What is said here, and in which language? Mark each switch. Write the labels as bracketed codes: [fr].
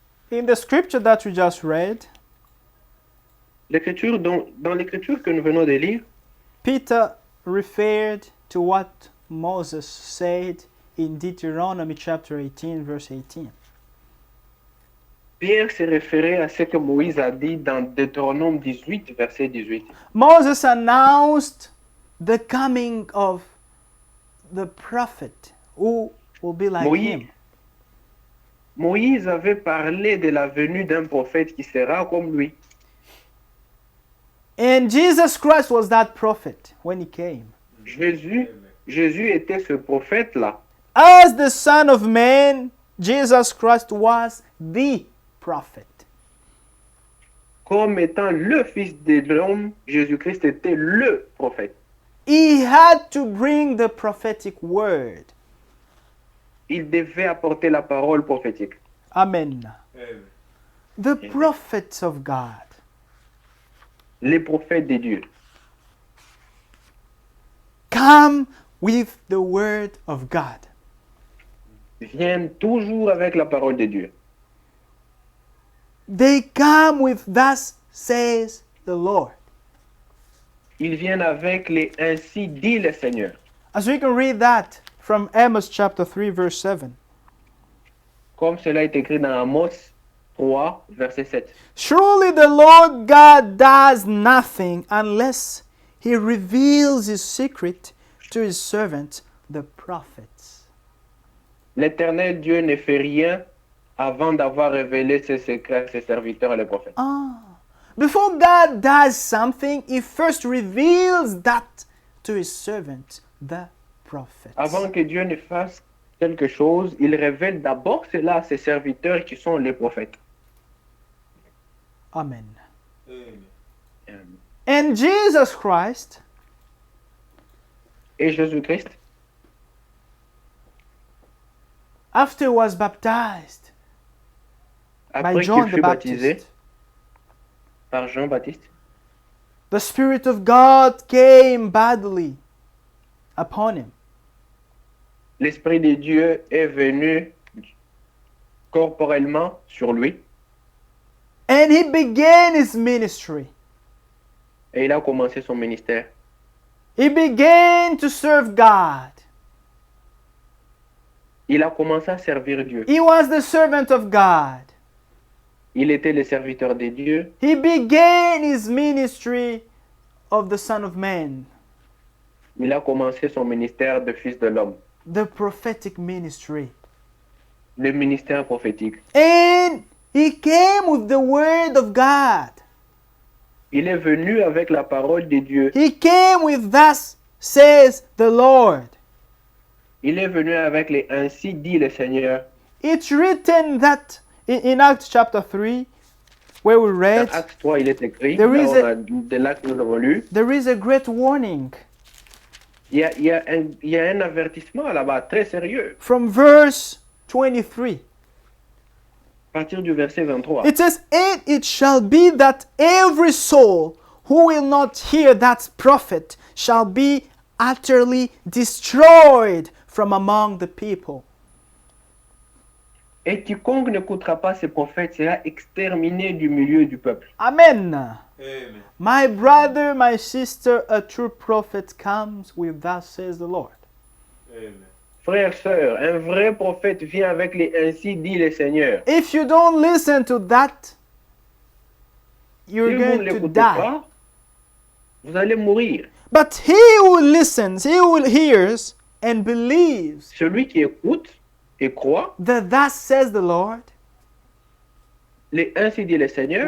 [en] In the scripture that we just read, [fr] L'écriture, dans l'écriture que nous venons de lire, [en] Peter referred to what Moses said in Deuteronomy chapter 18, verse 18. [fr] Pierre s'est référé à ce que Moïse a dit dans Deutéronome 18, verset 18. [en] Moses announced the coming of the prophet who will be like him. [fr] Moïse avait parlé de la venue d'un prophète qui sera comme lui. [en] And Jesus Christ was that prophet when he came. [fr] Jésus était ce prophète-là. [en] As the Son of Man, Jesus Christ was the prophet. [fr] Comme étant le Fils de l'homme, Jésus-Christ était le prophète. [en] He had to bring the prophetic word. [fr] Il devait apporter la parole prophétique. [en] Amen. The prophets of God. [fr] Les prophètes de Dieu [en] Come with the word of God. [fr] viennent toujours avec la parole de Dieu. [en] They come with thus says the Lord. [fr] Ils viennent avec les ainsi dit le Seigneur. [en] As we can read that from Amos chapter 3 verse 7. [fr] Comme cela est écrit dans Amos 3, verset 7. [en] Surely the Lord God does nothing unless he reveals his secret to his servants, the prophets. [fr] L'Éternel Dieu ne fait rien avant d'avoir révélé ses secrets à ses serviteurs les prophètes. [en] Before God does something, he first reveals that to his servants, the prophets. [fr] Avant que Dieu ne fasse quelque chose, il révèle d'abord cela à ses serviteurs qui sont les prophètes. [en] Amen. And Jesus Christ, [fr] Et Jésus-Christ, [en] after he was baptized by [fr] après [en] John [fr] qu'il [en] the [fr] fut baptisé [en] Baptist, [fr] par Jean-Baptiste, [en] the Spirit of God came bodily upon him. [fr] l'Esprit de Dieu est venu corporellement sur lui [en] and he began his ministry. [fr] et il a commencé son ministère. [en] He began to serve God. [fr] Il a commencé à servir Dieu. [en] He was the servant of God. [fr] Il était le serviteur de Dieu. [en] He began his ministry of the Son of Man, [fr] Il a commencé son ministère de fils de l'homme, [en] the prophetic ministry. [fr] le ministère prophétique. [en] And he came with the word of God. [fr] Il est venu avec la parole de Dieu. [en] He came with thus says the Lord. [fr] Il est venu avec les ainsi dit le Seigneur. [en] It's written that in Acts chapter 3, where we [fr] Dans [en] read, [fr] Acte 3, il est écrit, [en] There [fr] là, [en] is [fr] on a- a, de là que nous avons lu, [en] there is a great warning [fr] il y a un avertissement là-bas très sérieux. [en] from verse 23. [fr] À partir du verset 23. [en] It says, "And it shall be that every soul who will not hear that prophet shall be utterly destroyed from among the people." [fr] Et quiconque n'écoutera pas ces prophètes sera exterminé du milieu du peuple. [en] Amen. [fr] Amen. [en] My brother, my sister, a true prophet comes with thus says the Lord. Amen. [fr] Frères, sœurs, un vrai prophète vient avec les ainsi dit le Seigneur. [en] If you don't listen to that, you're [fr] Si vous ne [en] going to [fr] l'écoutez [en] die. [fr] pas, vous allez mourir. [en] But he who listens, he who hears and believes [fr] Celui qui écoute et croit, [en] that thus says the Lord [fr] les ainsi dit le Seigneur,